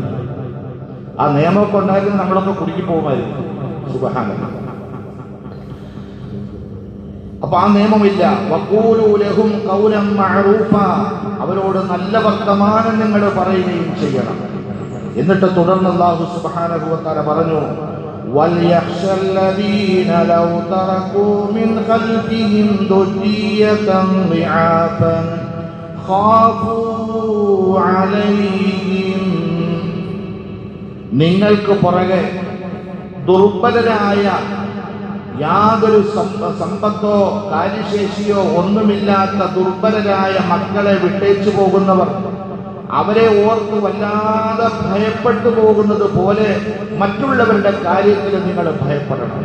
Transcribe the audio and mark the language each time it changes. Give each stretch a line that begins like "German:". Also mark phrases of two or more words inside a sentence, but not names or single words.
Malayalam: ആ നിയമമൊക്കെ ഉണ്ടായിരുന്നു നമ്മളൊക്കെ കുടുക്കി പോകുമായിരുന്നു. സുബ്ഹാനല്ലാഹ്. അപ്പൊ ആ നിയമമില്ല.
Arabic: وقولوا لهم قولا معروفا,
Malayalam: അവരോട് നല്ല വർത്തമാനം നിങ്ങൾ പറയുകയും ചെയ്യണം. എന്നിട്ട് തുടർന്ന്
Arabic: الله سبحانه وتعالى
Malayalam: പറഞ്ഞു,
Arabic: وَلْيَخْشَ الَّذِينَ لَوْ تَرَكُوا مِنْ خَلْفِهِمْ ذُرِّيَّةً ضِعَافًا خَافُوا عَلَيْهِمْ.
Malayalam: നിങ്ങൾക്ക് പുറകെ ദുർബലരായ, യാതൊരു സമ്പത്തോ കാര്യശേഷിയോ ഒന്നുമില്ലാത്ത ദുർബലരായ മക്കളെ വിട്ടേച്ചു പോകുന്നവർ, അവരെ ഓർത്ത് വല്ലാതെ ഭയപ്പെട്ടു പോകുന്നത് പോലെ മറ്റുള്ളവരുടെ കാര്യത്തിൽ നിങ്ങൾ ഭയപ്പെടണം.